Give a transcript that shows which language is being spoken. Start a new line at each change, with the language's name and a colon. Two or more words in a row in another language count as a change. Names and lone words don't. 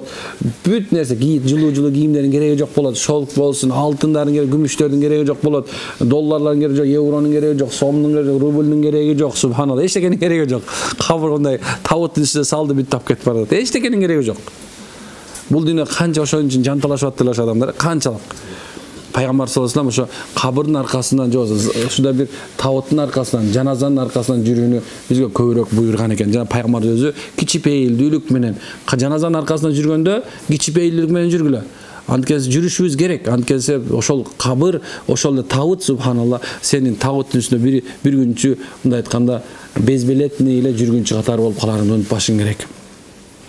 Kyrgyz: Бүт нерсе, жылуу кийимдердин кереги жок болот, шолк болсун, алтындардын кереги, күмүштөрдүн кереги жок болот, долларлардын кереги жок, евронун кереги жок, сомдун кереги жок, рубльдин кереги жок, субханалла, эчтекенин кереги жок. Кабыргындай табыттын ичине салды, бүт тап кетип барат. Эчтекенин кереги жок. Бул дүйнө канча ошон үчүн жанталашып аттылар адамдар, канчалык. Пайгамбар
Arabic: صلى الله عليه وسلم
Kyrgyz: ошо кабырдын аркасынан же ушундай бир табыттын аркасынан, жаназанын аркасынан жүрүүнү бизге көбүрөөк буйруган экен. Жана пайгамбар өзү кичипейилдүүлүк менен жаназанын аркасынан жүргөндө кичипейилдүүлүк менен жүргүлө. Анткени жүрүшүбүз керек. Анткени ошол кабыр, ошол табыт субханалла сенин табыттын үстүнө бир күнчү мындай айтканда безбелетный эле жүргүнчү катары болуп каларыңды унутпашың керек.